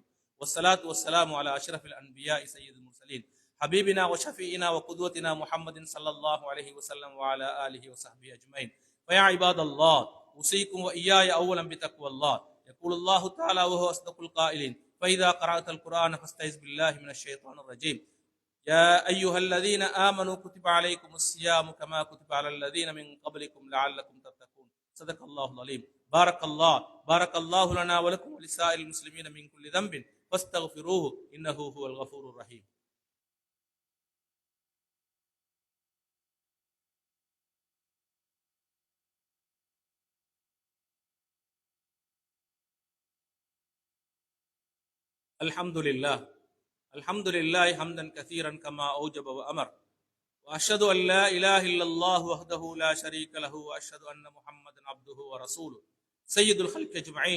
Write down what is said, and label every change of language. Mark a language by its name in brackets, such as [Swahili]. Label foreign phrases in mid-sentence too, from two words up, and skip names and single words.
[Arabic] والصلاة والسلام على أشرف الأنبياء سيد المرسلين حبيبنا وشفيعنا وقدوتنا محمد صلى الله عليه وسلم وعلى آله وصحبه أجمعين. فيا عباد الله، أوصيكم وإياي أولا بتقوى الله. يقول الله تعالى وهو أصدق القائلين فإذا قرأت القرآن فاستعذ بالله من الشيطان الرجيم. يا أيها الذين آمنوا كتب عليكم الصيام كما كتب على الذين من قبلكم لعلكم تتقون. صدق الله العليم. بارك الله لنا ولكم ولسائر المسلمين من كل ذنب فاستغفروه إنه هو الغفور الرحيم. الحمد لله حمدا كثيرا كما أوجب وأمر، وأشهد أن لا إله إلا الله وحده لا شريك له، وأشهد أن محمدا عبده ورسوله سيد الخلق أجمعين.